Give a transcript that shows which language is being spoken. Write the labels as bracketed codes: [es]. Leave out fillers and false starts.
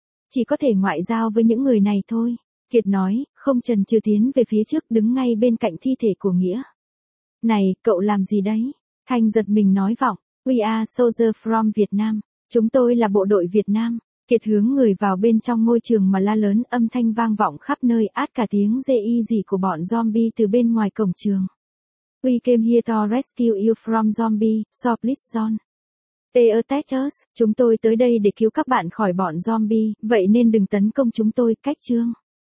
[vi] Chỉ có thể ngoại giao với những người này thôi, Kiệt nói, không chần chừ tiến về phía trước đứng ngay bên cạnh thi thể của Nghĩa. Này, cậu làm gì đấy? Thanh giật mình nói vọng, [en] We are soldiers from Vietnam, [vi] chúng tôi là bộ đội Việt Nam. Kiệt hướng người vào bên trong ngôi trường mà la lớn, âm thanh vang vọng khắp nơi, át cả tiếng rì rì của bọn zombie từ bên ngoài cổng trường. [en] We came here to rescue you from zombie, so please don't. They attack us, [vi] chúng tôi tới đây để cứu các bạn khỏi bọn zombie, vậy nên đừng tấn công chúng tôi, cách chương.